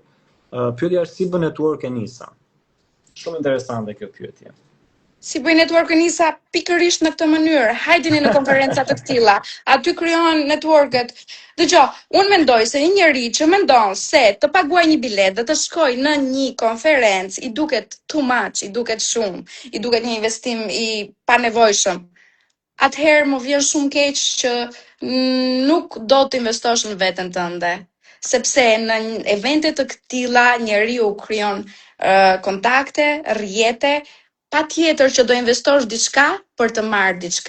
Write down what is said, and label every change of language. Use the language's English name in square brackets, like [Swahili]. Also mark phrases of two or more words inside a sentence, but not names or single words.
[Albanian] Pyetja është si bën network Anisa? Shumë interesante kjo pyetje. Si bëj network Anisa pikërisht në këtë mënyrë. Hajdini në konferenca të tilla. Aty krijohen networket. Dgjoj, unë mendoj se një njeri që mendon se të paguajë një bilet dhe të shkojë në një konferencë i duket [English] too much, [Albanian] i duket shumë, i duket një investim i panevojshëm. Atëherë më vjen shumë keq që nuk do të investosh në veten tënde, sepse në evente të këtilla njeriu krijon kontakte, rrjete, patjetër që do investosh diçka për të marrë diçka.